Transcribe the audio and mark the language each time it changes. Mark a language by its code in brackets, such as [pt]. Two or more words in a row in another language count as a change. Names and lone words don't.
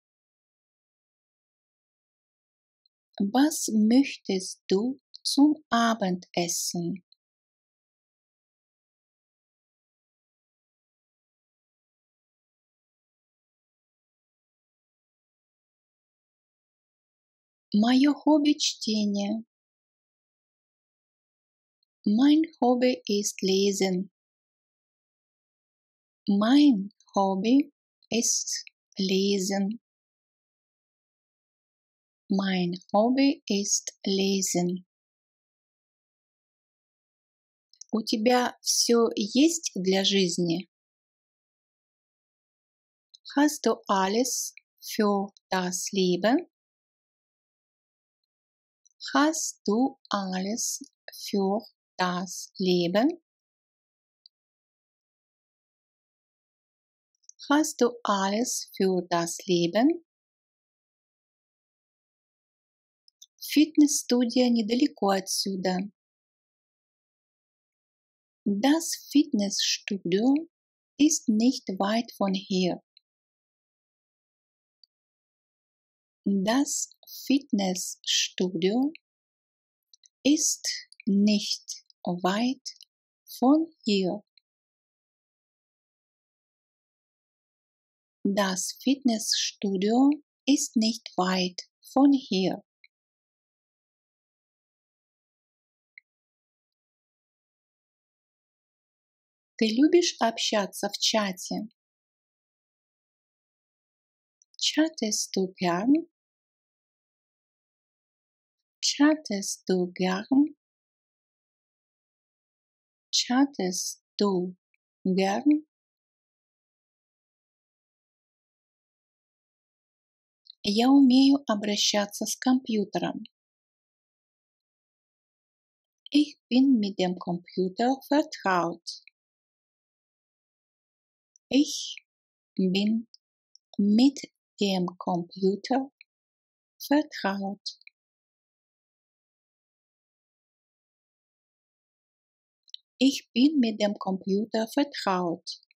[de] Was möchtest du zum Abendessen? [ru] Мое хобби чтение. [de] Mein Hobby ist Lesen. Mein Hobby ist Lesen. Mein Hobby ist Lesen. [ru] У тебя все есть для жизни? [de] Hast du alles für das Leben? Hast du alles für das Leben? Hast du alles für das Leben? [ru] Фитнес-студия недалеко отсюда. [de] Das Fitnessstudio ist nicht weit von hier. Das Fitnessstudio ist nicht weit von hier. Das Fitnessstudio ist nicht weit von hier. [ru] Ты любишь общаться в чате? [de] Chattest du gern? Chattest du gern? Chattest du gern? [ru] Я умею обращаться с компьютером. [de] Ich bin mit dem Computer vertraut. Ich bin mit dem Computer vertraut. Ich bin mit dem Computer vertraut.